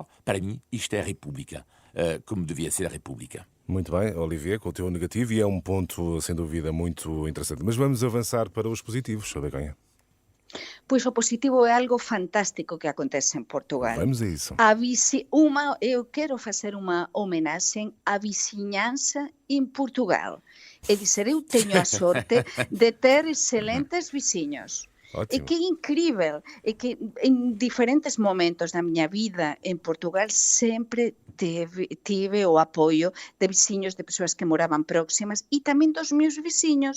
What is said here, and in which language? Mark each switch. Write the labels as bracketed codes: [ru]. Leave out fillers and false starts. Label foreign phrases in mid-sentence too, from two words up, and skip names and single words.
[pt] Para mim, isto é a República, como devia ser a República. Muito bem, Olivier, com o teu negativo, e é um ponto, sem dúvida, muito interessante. Mas vamos avançar para os positivos, Begonha. [gl] Pois o positivo é algo fantástico que acontece en Portugal. [pt] Vamos a isso. [gl] Eu quero facer unha homenaxe á viciñanza en Portugal. E dizer, eu teño a sorte de ter excelentes viciños. [pt] Ótimo. [gl] E que é incrível, é que en diferentes momentos da miña vida en Portugal sempre tive o apoio de veciños, de persoas que moraban próximas e tamén dos meus veciños.